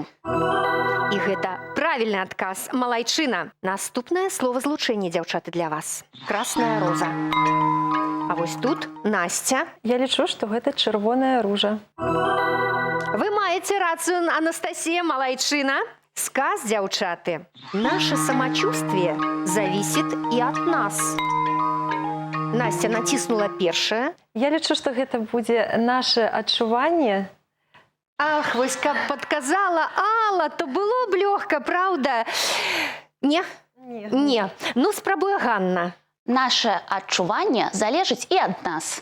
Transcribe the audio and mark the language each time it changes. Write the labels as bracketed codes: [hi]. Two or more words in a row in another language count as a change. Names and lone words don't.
[be] І гэта правільны адказ. Малайчына. Наступнае словазлучэнне, дзяўчаты, для вас. [ru] Красная роза. [be] А вось тут Насця. Я лічу, што гэта чырвоная ружа. Вы маеце рацыю, Анастасія, Малайчына. Сказ, дзяўчаты. [ru] Наше самочувствие зависит и от нас. [be] Настя націснула першае. Я лічу, што гэта будзе наше адчуванне. Ах, вось каб падказала Алла, то было б лёгка, праўда? Не? Не. Ну, спрабуе Ганна. Наше адчуванне залежыць і ад нас.